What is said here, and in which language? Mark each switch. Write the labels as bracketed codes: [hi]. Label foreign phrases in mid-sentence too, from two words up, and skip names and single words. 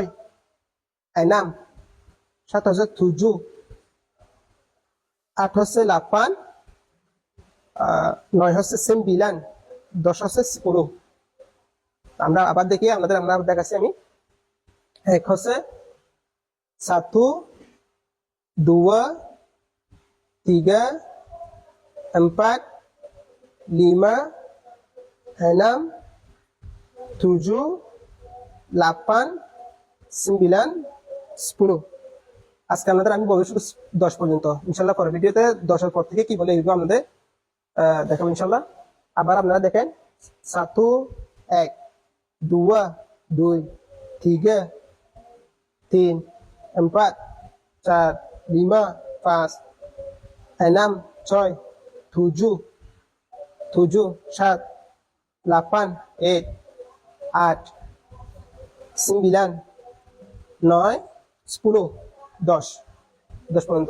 [bn] enam, সাত হচ্ছে tujuh, আট হচ্ছে lapan, নয় হচ্ছে sembilan, দশ হচ্ছে 10। আমরা আবার দেখি, আমরা দেখাচ্ছি আমি। এক হচ্ছে [ms] satu, dua, tiga, empat, lima, enam, tujuh, lapan, sembilan, 10। [bn] আজকে আপনাদের আমি বলবো শুধু 10 পর্যন্ত। ইনশাল্লাহ পরের ভিডিওতে 10-এর পর থেকে কি বলে এগুলো আপনাদের দেখাবো ইনশাল্লাহ। আবার আপনারা দেখেন, satu, এক, dua, দুই, tiga, তিন, empat, চার, lima, পাঁচ, enam, ছয়, tujuh, সাত, lapan, আট, sembilan, নয়, 10, 10 পর্যন্ত।